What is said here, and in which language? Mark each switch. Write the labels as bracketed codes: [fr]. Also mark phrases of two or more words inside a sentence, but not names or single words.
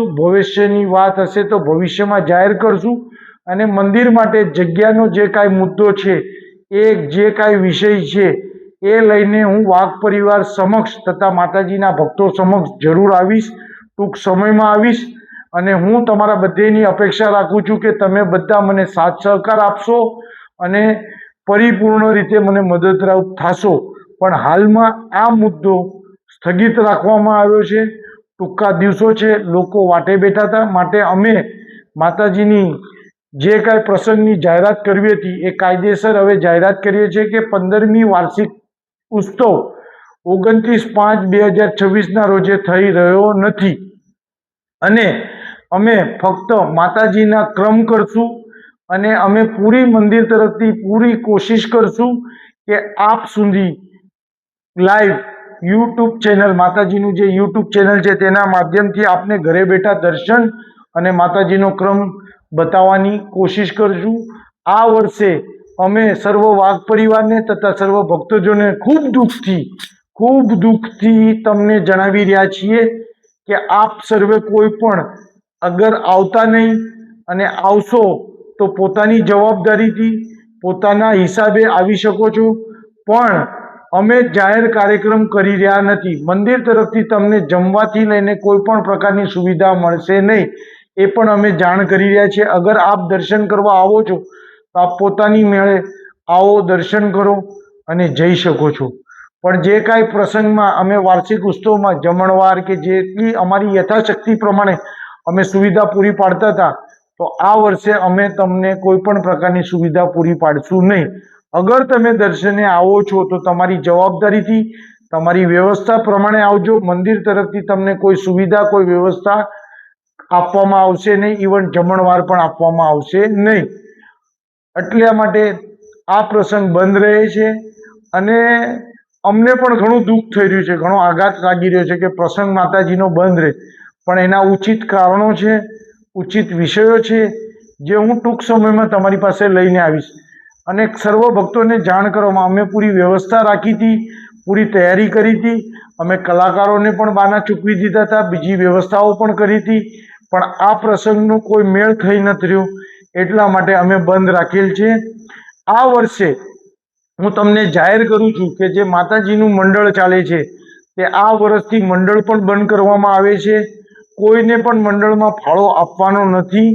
[gu] ભવિષ્યની વાત હશે તો ભવિષ્યમાં જાહેર કરશું અને મંદિર માટે જગ્યાનો જે કાંઈ મુદ્દો છે એ જે કાંઈ વિષય છે એ લઈને હું વાઘ પરિવાર સમક્ષ તથા માતાજીના ભક્તો સમક્ષ જરૂર આવીશ, ટૂંક સમયમાં આવીશ અને હું તમારા બધાની અપેક્ષા રાખું છું કે તમે બધા મને સાથ સહકાર આપશો અને પરિપૂર્ણ રીતે મને મદદરૂપ થાશો। પણ હાલમાં આ મુદ્દો સ્થગિત રાખવામાં આવ્યો છે। ટૂંકા દિવસો છે, લોકો વાટે બેઠા થા, માટે અમે માતાજીની જે કાંઈ પ્રસંગની જાહેરાત કરવી હતી એ કાયદેસર હવે જાહેરાત કરીએ છે કે 15મી વાર્ષિક ઉત્સવ 29/5/2026 ના રોજે થઈ રહ્યો નથી અને અમે ફક્ત માતાજીના ક્રમ કરશું અને અમે પૂરી મંદિર તરફથી પૂરી કોશિશ કરશું કે આપ સુધી લાઇવ યુટ્યુબ ચેનલ માતાજીનું જે યુટ્યુબ ચેનલ છે તેના માધ્યમથી આપને ઘરે બેઠા દર્શન અને માતાજીનો ક્રમ બતાવવાની કોશિશ કરશું। આ વર્ષે અમે સર્વ વાઘ પરિવારને તથા સર્વ ભક્તજનોને ખૂબ દુખથી તમને જણાવી રહ્યા છીએ કે આપ સર્વે કોઈ પણ અગર આવતા નહીં અને આવશો તો પોતાની જવાબદારીથી પોતાના હિસાબે આવી શકો છો, પણ અમે જાહેર કાર્યક્રમ કરી રહ્યા નથી। મંદિર તરફથી તમને જમવાથી લઈને કોઈ પણ પ્રકારની સુવિધા મળશે નહીં એ પણ અમે જાણ કરી રહ્યા છીએ। અગર આપ દર્શન કરવા આવો છો તો આપ પોતાની મેળે આવો, દર્શન કરો અને જઈ શકો છો। પણ જે કાંઈ પ્રસંગમાં અમે વાર્ષિક ઉત્સવમાં જમણવાર કે જેટલી અમારી યથાશક્તિ પ્રમાણે અમે સુવિધા પૂરી પાડતા થા તો આ વર્ષે અમે તમને કોઈપણ પ્રકારની સુવિધા પૂરી પાડશું નહીં। અગર તમે દર્શને આવો છો તો તમારી જવાબદારીથી તમારી વ્યવસ્થા પ્રમાણે આવજો। મંદિર તરફથી તમને કોઈ સુવિધા કોઈ વ્યવસ્થા આપવામાં આવશે નહીં, ઇવન જમણવાર પણ આપવામાં આવશે નહીં। એટલા માટે આ પ્રસંગ બંધ રહે છે અને અમને પણ ઘણું દુખ થઈ રહ્યું છે, ઘણો આઘાત લાગી રહ્યો છે કે પ્રસંગ માતાજીનો બંધ રહે, પણ એના ઉચિત કારણો છે, ઉચિત વિષયો છે જે હું ટૂંક સમયમાં તમારી પાસે લઈને આવીશ અને સર્વ ભક્તોને જાણ કરવામાં અમે પૂરી વ્યવસ્થા રાખી થી, પૂરી તૈયારી કરી થી। અમે કલાકારોને પણ બાના ચૂકવી દીધા થા, બીજી વ્યવસ્થાઓ પણ કરી થી, પણ આ પ્રસંગનો કોઈ મેળ થઈ નથી રહ્યો, એટલા માટે અમે બંધ રાખેલ છે. આ વર્ષે હું તમને જાહેર કરું છું કે જે માતાજીનું મંડળ ચાલે છે તે આ વર્ષથી મંડળ પણ બંધ કરવામાં આવે છે. કોઈને પણ મંડળમાં ફાળો આપવાનો નથી.